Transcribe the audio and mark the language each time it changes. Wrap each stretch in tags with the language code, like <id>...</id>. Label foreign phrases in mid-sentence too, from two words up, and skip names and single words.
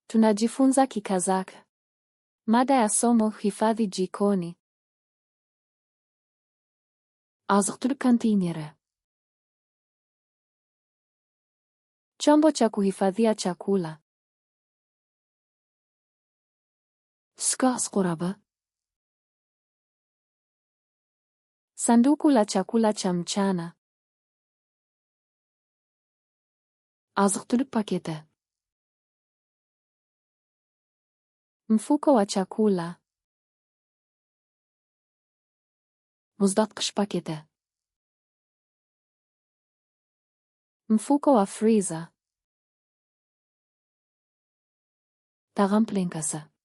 <sw>Tunajifunza Kikazakh. Mada ya somo: hifadhi jikoni.</sw> <kk>Азық-түлік контейнері.</kk> <sw>Chombo cha kuhifadhia chakula.</sw> <kk>Түскі ас қорабы.</kk> <sw>Sanduku la chakula cha mchana.</sw> <kk>Азық-түлік paketi.</kk> <sw>Mfuko wa chakula.</sw> <kk>Мұздатқыш paketi.</kk> <sw>Mfuko wa freezer.</sw> <kk>Tag'am plenkasi.</kk>